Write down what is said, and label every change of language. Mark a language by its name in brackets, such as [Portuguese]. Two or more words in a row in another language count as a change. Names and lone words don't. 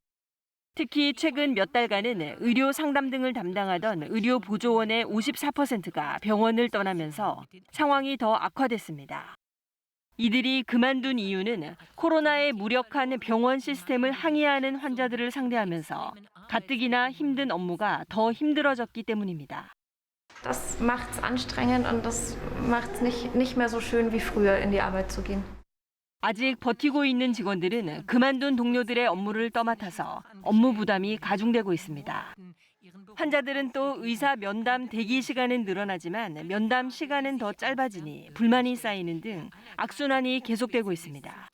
[Korean] 특히 최근 몇 달간은 의료 상담 등을 담당하던 의료보조원의 54%가 병원을 떠나면서 상황이 더 악화됐습니다. 이들이 그만둔 이유는 코로나의 무력한 병원 시스템을 항의하는 환자들을 상대하면서 가뜩이나 힘든 업무가 더 힘들어졌기 때문입니다. [German] Das macht's anstrengend und das macht's nicht mehr so schön wie früher in die Arbeit zu gehen. [Korean] 아직 버티고 있는 직원들은 그만둔 동료들의 업무를 떠맡아서 업무 부담이 가중되고 있습니다. 환자들은 또 의사 면담 대기 시간은 늘어나지만 면담 시간은 더 짧아지니 불만이 쌓이는 등 악순환이 계속되고 있습니다.